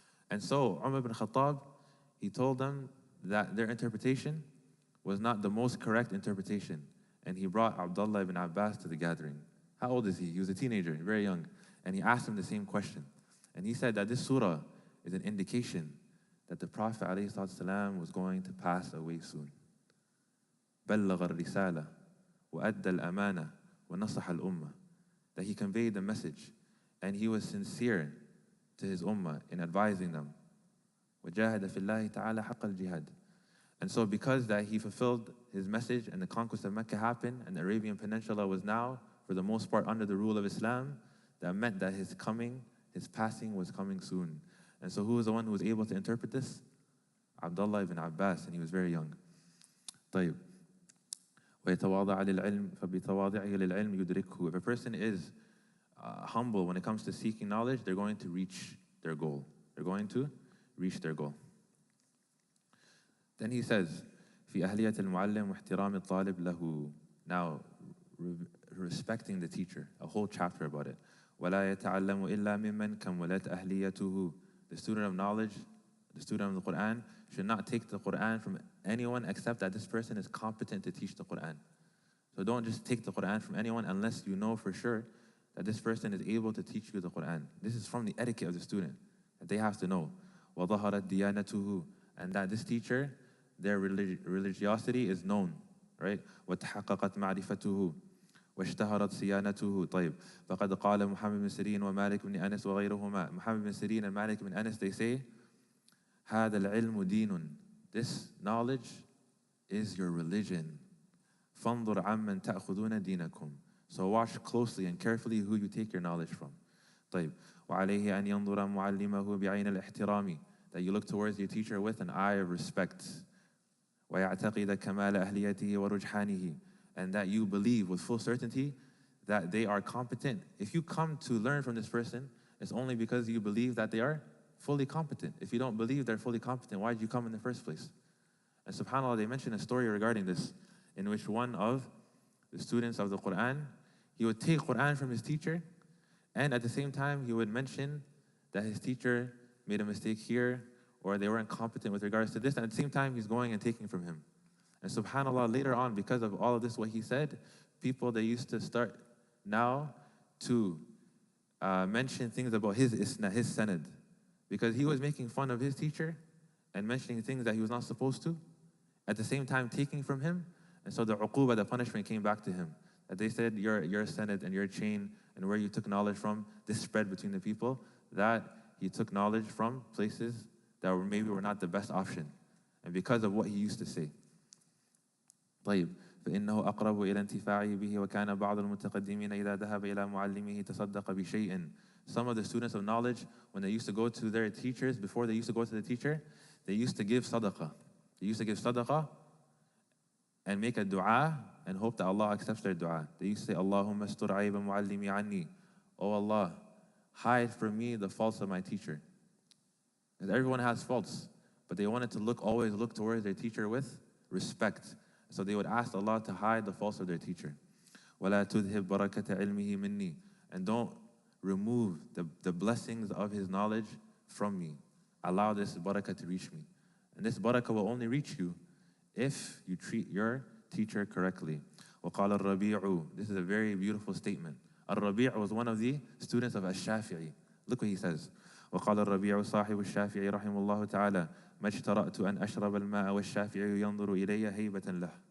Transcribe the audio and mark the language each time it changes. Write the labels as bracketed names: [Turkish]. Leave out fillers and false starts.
[English] And so Umar ibn Khattab, he told them that their interpretation was not the most correct interpretation. And he brought Abdullah ibn Abbas to the gathering. How old is he? He was a teenager, very young. And he asked him the same question. And he said that this surah is an indication that the Prophet ﷺ was going to pass away soon. [Arabic] بلغ الرسالة وأدى الأمانة ونصح الأمة. [English] That he conveyed the message and he was sincere to his ummah in advising them. [Arabic] وجاهد في الله تعالى حق الجهاد. [English] And so because that he fulfilled his message and the conquest of Mecca happened and the Arabian Peninsula was now, for the most part, under the rule of Islam, that meant that his passing was coming soon. And so who was the one who was able to interpret this? Abdullah ibn Abbas, and he was very young. [Arabic] طيب. ويتواضع للعلم فبتواضعه للعلم يدركه. [English] If a person is humble when it comes to seeking knowledge, they're going to reach their goal. They're going to reach their goal. Then he says, [Arabic] في أهلية المعلم واحترام الطالب له. [English] Now, respecting the teacher, a whole chapter about it. [Arabic] ولا يتعلم إلا ممن كملت أهليته. [English] The student of knowledge, the student of the Quran, should not take the Quran from anyone except that this person is competent to teach the Quran. So don't just take the Quran from anyone unless you know for sure that this person is able to teach you the Quran. This is from the etiquette of the student, that they have to know. [Arabic] وظهرت ديانته. [English] And that this teacher, their religiosity is known, right? [Arabic] وتحققت معرفته واشتهرت صيانته. طيب فقد قال محمد بن سيرين ومالك بن أنس وغيرهما. [English] Muhammad bin Sirin and Malik bin Anas, they say, [Arabic] هذا العلم دين. [English] This knowledge is your religion. [Arabic] فانظر عمن تأخذون دينكم. [English] So watch closely and carefully who you take your knowledge from. [Arabic] طيب وعليه أن ينظر معلمه بعين الاحترام. [English] That you look towards your teacher with an eye of respect. [Arabic] ويعتقد كمال أهليته ورجحانه. [English] And that you believe with full certainty that they are competent. If you come to learn from this person, it's only because you believe that they are fully competent. If you don't believe they're fully competent, why did you come in the first place? And subhanAllah, they mentioned a story regarding this, in which one of the students of the Quran, he would take Quran from his teacher, and at the same time, he would mention that his teacher made a mistake here, or they weren't competent with regards to this, and at the same time, he's going and taking from him. And subhanAllah, later on, because of all of this, what he said, people, they used to start now to mention things about his isna, his sanad. Because he was making fun of his teacher and mentioning things that he was not supposed to, at the same time taking from him. And so the uquba, the punishment, came back to him. That they said, your sanad and your chain and where you took knowledge from, this spread between the people, that he took knowledge from places that maybe were not the best option. And because of what he used to say. [Arabic] طيب فإنه أقرب إلى انتفاعه به وكان بعض المتقدمين إذا ذهب إلى معلمه تصدق بشيء. [English] Some of the students of knowledge, when they used to go to their teachers, before they used to go to the teacher, they used to give sadaqah. They used to give sadaqah and make a dua and hope that Allah accepts their dua. They used to say, [Arabic] Allahumma astur ayba muallimi anni. [English] Oh Allah, hide from me the faults of my teacher. Because everyone has faults, but they wanted to always look towards their teacher with respect. So they would ask Allah to hide the faults of their teacher. [Arabic] وَلَا تُذْهِبْ بَرَكَةَ عِلْمِهِ مِنِّي. [English] And don't remove the blessings of his knowledge from me. Allow this barakah to reach me. And this barakah will only reach you if you treat your teacher correctly. [Arabic] وَقَالَ الرَّبِيعُ. [English] This is a very beautiful statement. Al-Rabi' was one of the students of Al-Shafi'i. Look what he says. [Arabic] وقال الربيع صاحب الشافعي رحمه الله تعالى ما اجترأت أن أشرب الماء والشافعي ينظر إلي هيبة له.